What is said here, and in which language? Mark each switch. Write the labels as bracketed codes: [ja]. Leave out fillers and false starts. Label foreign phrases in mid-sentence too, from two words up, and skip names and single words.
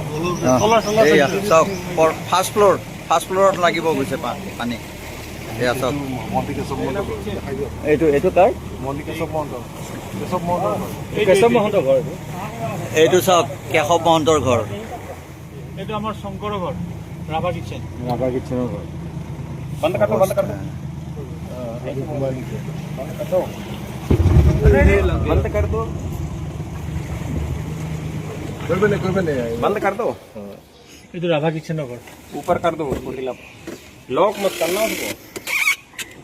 [as] এয়া চাওক ফাৰ্ষ্ট ফ্ল'ৰত লাগিব গৈছে পানী এয়া চাওক মন্দিৰ কেশৱ মহন্তৰ ঘৰ দেখাই দিয়ক এইটো কাৰ মন্দিৰ কেশৱ মহন্তৰ কেশৱ মহন্তৰ ঘৰ কেশৱ মহন্তৰ ঘৰ এইটো চাওক কেশৱ মহন্তৰ ঘৰ এইটো আমাৰ শংকৰৰ ঘৰ ৰাভা কিটচেন ৰাভা কিটচেনৰ ঘৰ বন্ধ কৰ বন্ধ কৰ [hi] दो बंद कर दो ये तो राभा किचन घर ऊपर कर दो लॉक मत करना उसको